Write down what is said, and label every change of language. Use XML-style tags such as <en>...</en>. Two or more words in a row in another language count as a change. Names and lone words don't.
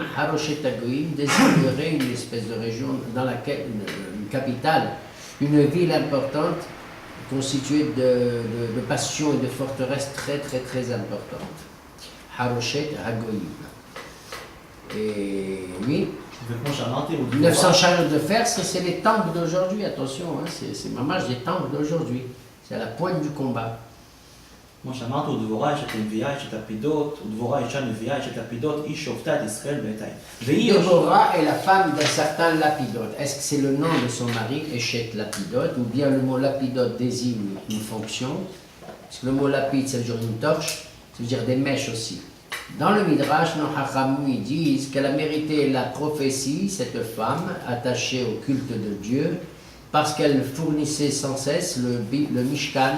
<fr>Haroshet Hagoyim désignerait une espèce de région dans laquelle, une capitale, une ville importante, constituée de bastions et de forteresses très très très importantes. Haroshet Hagoyim. Et oui, 900 chariots de fer, c'est les temples d'aujourd'hui, attention, hein, c'est mamage des temples d'aujourd'hui. C'est à la pointe du combat.</fr> <he>כמו שאמרת, ודבורה אשת הנביאה אשת לפידות, ודבורה אישה נביאה אשת לפידות, היא שופטה את ישראל בעת ההיא.</he> <fr>Déborah est la femme d'un certain Lapidote. Est-ce que c'est le nom de son mari,</fr> <he>אשת לפידות,</he> <fr>ou bien le mot Lapidote désigne une fonction? Parce que le mot lapide, ça veut dire une torche, ça veut dire des mèches aussi. Dans le Midrash, nos Hachamim ils disent qu'elle a mérité la prophétie, cette femme attachée au culte de Dieu, parce qu'elle fournissait sans cesse le Mishkan.</fr>